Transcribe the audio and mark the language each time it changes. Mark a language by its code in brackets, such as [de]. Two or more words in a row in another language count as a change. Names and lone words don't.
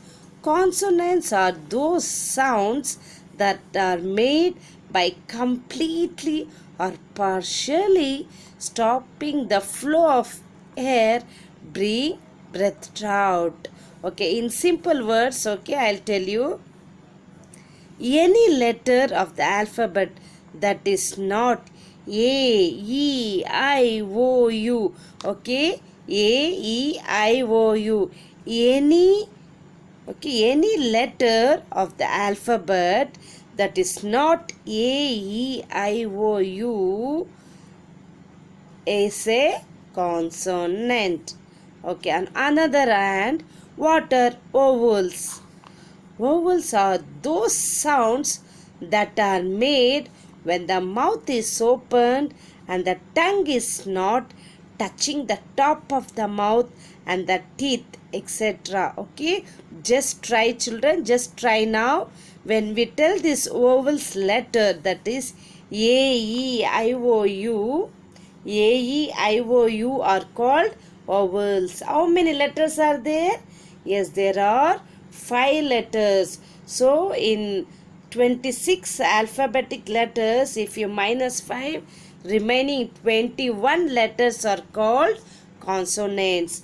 [en] Consonants are those sounds that are made by completely or partially stopping the flow of air being breathed out. Okay, in simple words, okay, I'll tell you, any letter of the alphabet that is not A, E, I, O, U. Okay, A, E, I, O, U. Any letter of the alphabet that is not A, E, I, O, U is a consonant. Okay, on another hand, what are vowels? Vowels are those sounds that are made when the mouth is opened and the tongue is not touching the top of the mouth and the teeth, etc. Okay, just try, children, just try now. When we tell this vowels letter, that is A, E, I, O, U, A, E, I, O, U are called vowels. How many letters are there? Yes, there are 5 letters. So, in 26 alphabetic letters, if you minus 5, remaining 21 letters are called consonants.